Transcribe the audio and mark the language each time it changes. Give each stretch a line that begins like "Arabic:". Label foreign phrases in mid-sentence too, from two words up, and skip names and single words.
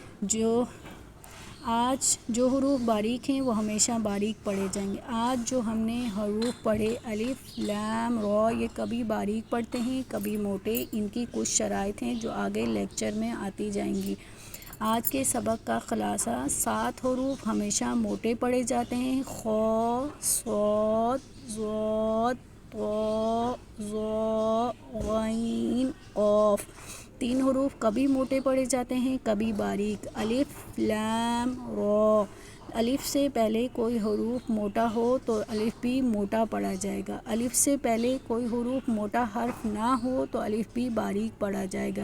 Urdu: آج جو حروف باریک ہیں وہ ہمیشہ باریک پڑھے جائیں گے۔ آج جو ہم نے حروف پڑھے الف، لام، را، یہ کبھی باریک پڑھتے ہیں کبھی موٹے۔ ان کی کچھ شرائط ہیں جو آگے لیکچر میں آتی جائیں گی۔ آج کے سبق کا خلاصہ: 7 حروف ہمیشہ موٹے پڑھے جاتے ہیں: خ، ص، ض، ط، ظ، غ، ق۔ 3 حروف کبھی موٹے پڑھے جاتے ہیں کبھی باریک: الف، لام، را۔ الف سے پہلے کوئی حروف موٹا ہو تو الف بھی موٹا پڑھا جائے گا، الف سے پہلے کوئی حروف موٹا حرف نہ ہو تو الف بھی باریک پڑھا جائے گا۔